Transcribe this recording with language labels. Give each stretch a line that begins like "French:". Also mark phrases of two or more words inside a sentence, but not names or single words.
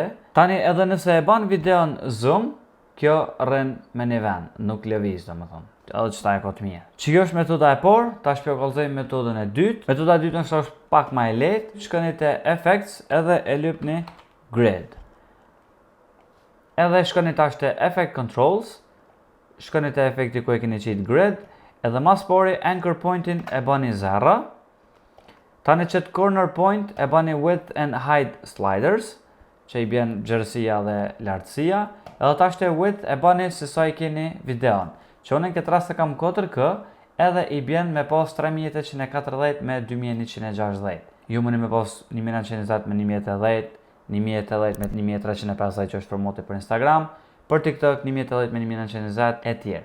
Albanian: Tani edhe nëse e ban videon zoom, kjo rën me një ven, nuk lëviz, do më thonë. Edhe qëta e kotë mirë. Që kjo është metoda e por, ta shpjo kallzojmë metodën e dytë. Metoda e dytë është pak ma e lehtë, shkoni te effects edhe e lypni grid. Edhe shkoni tash te
English: effect controls,
Albanian: shkoni te effekti ku e keni qitë grid, edhe mas pori
English: anchor pointin
Albanian: e bani 0. Tani qëtë
English: corner point
Albanian: e bani
English: width and height sliders,
Albanian: që i bjen gjërësia dhe lartësia, edhe ta shte width e bani se sa i keni videon. Që unë në këtë rast e kam 4K, edhe i bjen me pas 3840 me 2160. Ju mëni me pas 1920 me 1080, 1080 me 1350 që është formati për Instagram, për TikTok 1080 me 1920 e tjerë.